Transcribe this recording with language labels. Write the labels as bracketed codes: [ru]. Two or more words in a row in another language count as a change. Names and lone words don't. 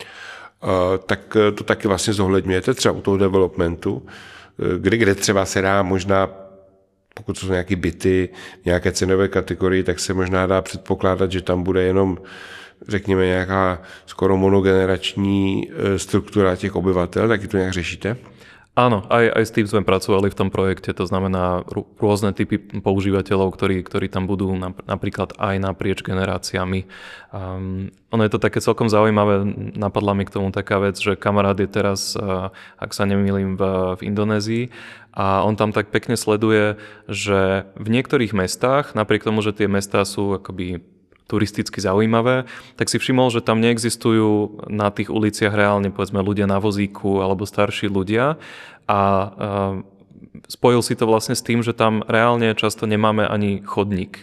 [cs] Tak to taky vlastně zohledňujete třeba u toho developmentu, kde třeba se dá možná, pokud jsou nějaké byty, nějaké cenové kategorii, tak se možná dá předpokládat, že tam bude jenom, řekněme, nějaká skoro monogenerační struktura těch obyvatel, taky to nějak řešíte? [sk] Áno, aj s tým sme pracovali v tom projekte, to znamená rôzne typy používateľov, ktorí tam budú napríklad aj naprieč generáciami. Ono je to také celkom zaujímavé, napadla mi k tomu taká vec, že kamarát je teraz, ak sa nemýlim, v Indonézii a on tam tak pekne sleduje, že v niektorých mestách, napriek tomu, že tie mestá sú akoby turisticky zaujímavé, tak si všimol, že tam neexistujú na tých uliciach reálne povedzme ľudia na vozíku alebo starší ľudia a spojil si to vlastne s tým, že tam reálne často nemáme ani chodník.